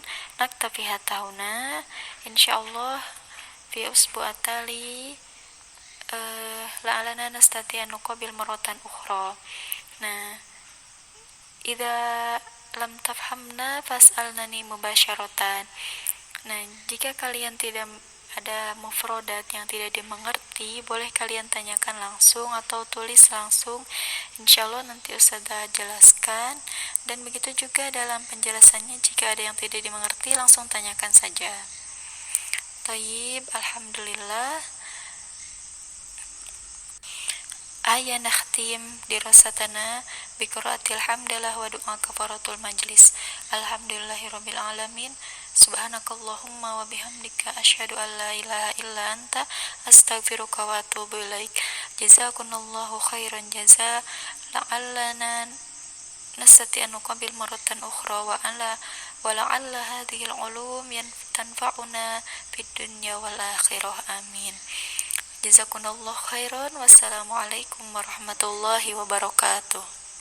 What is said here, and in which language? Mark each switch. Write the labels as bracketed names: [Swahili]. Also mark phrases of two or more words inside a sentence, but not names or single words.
[Arabic] نكتفي هاهنا. إن شاء الله في الأسبوع التالي لعلنا نستطيع أن نقابل مرة أخرى. Nah، إذا لم تفهمن فاسألنني مباشرة. [Indonesian] Nah, jika kalian tidak ada mufrodat yang tidak dimengerti, boleh kalian tanyakan langsung atau tulis langsung. Insyaallah nanti Ustazah jelaskan. Dan begitu juga dalam penjelasannya, jika ada yang tidak dimengerti langsung tanyakan saja. [Arabic] طيب, الحمد لله. أيا نختم دراستنا بقراءة الحمدلة ودعاء كفارة المجلس. الحمد لله رب العالمين. سبحانك اللهم وبحمدك أشهد أن لا إله إلا أنت أستغفرك وأتوب إليك. جزاكم الله خيرا جزاء. لعلنا نستطيع نقابل مرة أخرى ولعل هذه العلوم تنفعنا في الدنيا والآخرة. آمين. جزاكم الله خيرا. والسلام عليكم ورحمة الله وبركاته.